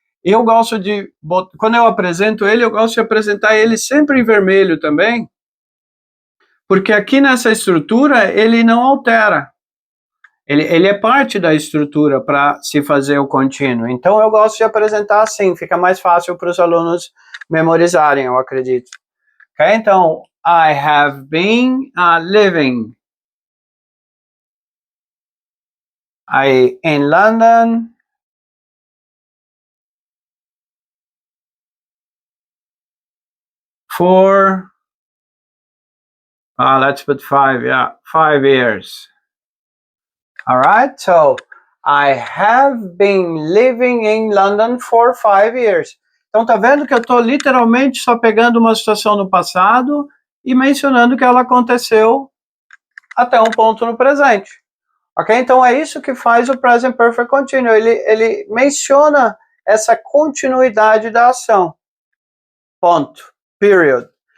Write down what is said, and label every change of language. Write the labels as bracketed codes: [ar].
[pt] Eu gosto de, quando eu apresento ele, eu gosto de apresentar ele sempre em vermelho também, porque aqui nessa estrutura ele não altera. Ele é parte da estrutura para se fazer o contínuo. Então eu gosto de apresentar assim, fica mais fácil para os alunos memorizarem, eu acredito. Ok? [en] Então, I have been living in London for, let's put 5, 5 years. All right, so I have been living in London for 5 years. [pt] Então tá vendo que eu estou literalmente só pegando uma situação no passado e mencionando que ela aconteceu até um ponto no presente. Ok? Então é isso que faz o Present Perfect Continuous. Ele menciona essa continuidade da ação. Ponto. Period.